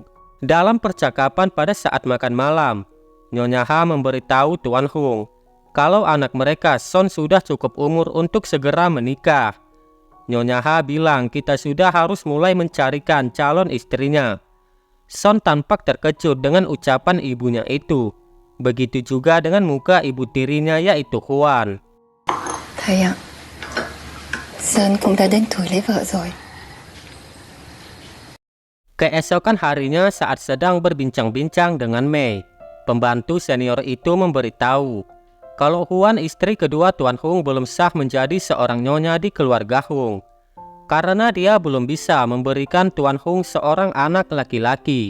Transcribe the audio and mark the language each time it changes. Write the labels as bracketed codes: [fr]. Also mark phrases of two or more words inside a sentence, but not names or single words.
[id] Dalam percakapan pada saat makan malam, Nyonya Ha memberitahu Tuan Hong kalau anak mereka Son sudah cukup umur untuk segera menikah. Nyonya Ha bilang kita sudah harus mulai mencarikan calon istrinya. Son tampak terkejut dengan ucapan ibunya itu. Begitu juga dengan muka ibu tirinya yaitu Huan. [vi] Thầy ạ, Sơn cũng đã đến tuổi lấy vợ rồi. [id] Keesokan harinya saat sedang berbincang-bincang dengan Mei, pembantu senior itu memberitahu kalau Huan istri kedua Tuan Hong belum sah menjadi seorang nyonya di keluarga Hong, karena dia belum bisa memberikan Tuan Hong seorang anak laki-laki.